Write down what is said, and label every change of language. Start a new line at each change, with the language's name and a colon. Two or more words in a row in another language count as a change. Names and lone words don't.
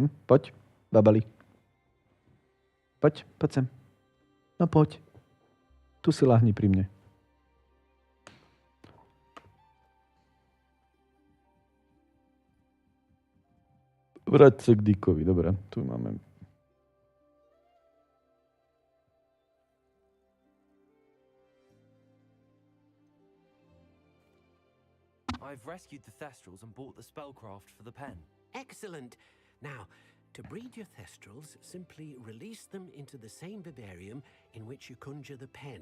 Slovak: Poď, babali. Poď sem. No poď. Tu si lahni pri mne. Vrať sa k Dickovi. Dobre, tu máme.
English: I've rescued the Thestrals and bought the spellcraft for the pen. Excellent. Now, to breed your Thestrals, simply release them into the same vivarium in which you conjure the pen.